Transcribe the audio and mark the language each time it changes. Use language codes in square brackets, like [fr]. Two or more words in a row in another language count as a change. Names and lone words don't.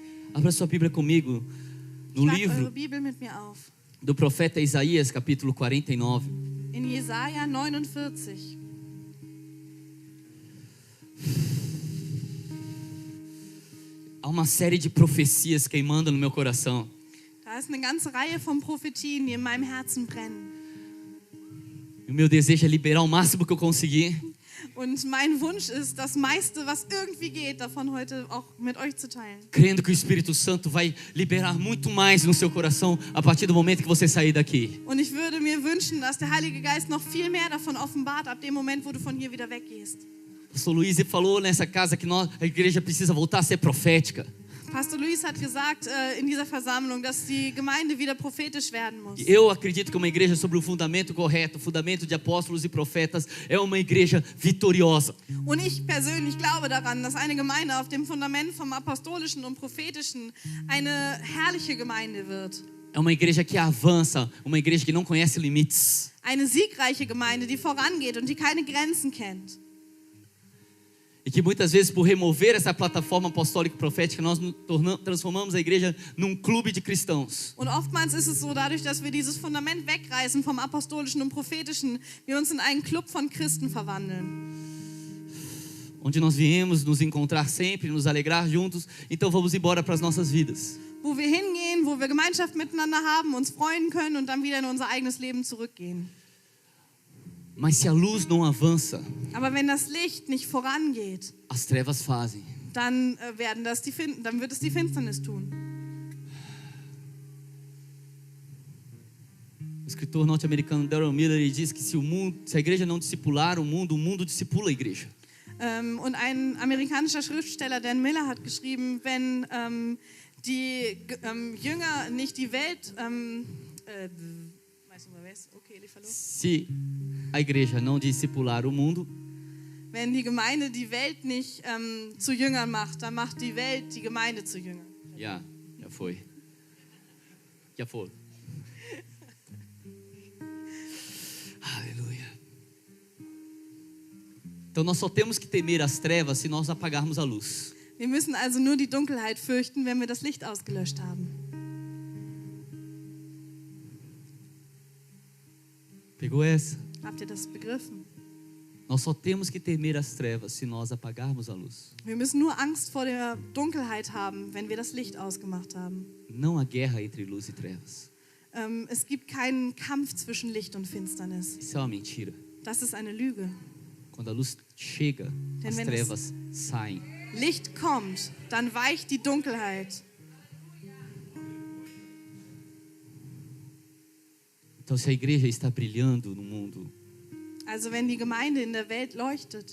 [pt] Abra sua Bíblia comigo no [de] Schlagt eure [pt] livro [de] Bibel mit mir auf. [pt] do profeta Isaías, capítulo 49. [de] In Jesaja 49. [pt] Há uma série de profecias queimando no meu coração. [de] Da ist eine ganze Reihe von Prophetien, die in meinem Herzen brennen. [pt] E o meu desejo é liberar o máximo que eu conseguir. [de] Und mein Wunsch ist, das meiste, was irgendwie geht, davon heute auch mit euch zu teilen. [pt] Crendo que o Espírito Santo vai liberar muito mais no seu coração a partir do momento que você sair daqui. [de] Und ich würde mir wünschen, dass der Heilige Geist noch viel mehr davon offenbart, ab dem Moment, wo du von hier wieder weggehst. [pt] Pastor Luiz falou nessa casa que a igreja precisa voltar a ser profética. [de] Pastor Luis hat gesagt in dieser Versammlung, dass die Gemeinde wieder prophetisch werden muss. [pt] Eu acredito que uma igreja sobre o fundamento correto, o fundamento de apóstolos e profetas, é uma igreja vitoriosa. [de] Und ich persönlich glaube daran, dass eine Gemeinde auf dem Fundament vom Apostolischen und Prophetischen eine herrliche Gemeinde wird. [pt] É uma igreja que avança, uma igreja que não conhece limites. [de] Eine siegreiche Gemeinde, die vorangeht und die keine Grenzen kennt. [pt] E que muitas vezes, por remover essa plataforma apostólica e profética, nós transformamos a igreja num clube de cristãos. [de] Und oftmals ist es so, dadurch, dass wir dieses Fundament wegreißen vom Apostolischen und Prophetischen, wir uns in einen Club von Christen verwandeln. [pt] Onde nós viemos nos encontrar sempre, nos alegrar juntos, então vamos embora para as nossas vidas. [de] Wo wir hingehen, wo wir Gemeinschaft miteinander haben, uns freuen können und dann wieder in unser eigenes Leben zurückgehen. [pt] Mas se a luz não avança, [de] Aber wenn das Licht nicht vorangeht, [pt] as trevas fazem. [de] dann wird es die Finsternis tun. [pt] O escritor norte-americano Darrell Miller ele diz que se a igreja não discipular o mundo discipula a igreja. [de] Und ein amerikanischer Schriftsteller, Dan Miller, hat geschrieben, wenn die Jünger nicht die Welt... [pt] Okay, ele falou. Se a igreja não discipular o mundo, [de] wenn die Gemeinde die Welt nicht zu Jüngern macht, dann macht die Welt die Gemeinde zu Jüngern. [pt] Já foi. Aleluia. Então nós só temos que temer as trevas se nós apagarmos a luz. [de] Wir müssen also nur die Dunkelheit fürchten, wenn wir das Licht ausgelöscht haben. [pt] Pegou essa? [de] Habt ihr das begriffen? [pt] Nós só temos que temer as trevas se nós apagarmos a luz. [de] Wir müssen nur Angst vor der Dunkelheit haben, wenn wir das Licht ausgemacht haben. [pt] Não há guerra entre luz e trevas. [de] Es gibt keinen Kampf zwischen Licht und Finsternis. [pt] Isso é uma mentira. [de] Das ist eine Lüge. [pt] Quando a luz chega, as [de] wenn [pt] trevas saem. [de] Licht kommt, dann weicht die Dunkelheit. [pt] Então, se a igreja está brilhando no mundo, [de] Also wenn die Gemeinde in der Welt leuchtet,